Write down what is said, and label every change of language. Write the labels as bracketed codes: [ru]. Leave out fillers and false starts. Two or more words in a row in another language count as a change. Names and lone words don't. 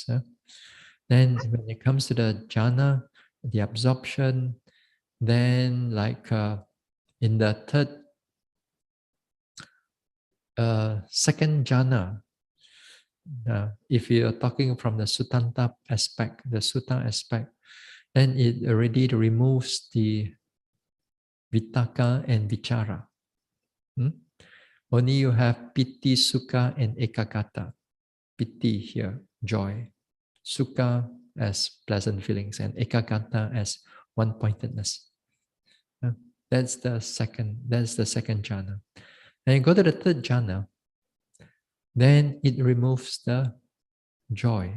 [en] Then when it comes to the jhana, the absorption, then like in the second jhana, if you're talking from the sutanta aspect, the sutta aspect, then it already removes the vitaka and vichara. Only you have piti, sukha, and ekagata. Piti here, joy. Sukha as pleasant feelings, and ekagata as one-pointedness. That's the second jhana. And you go to the third jhana, then it removes the joy.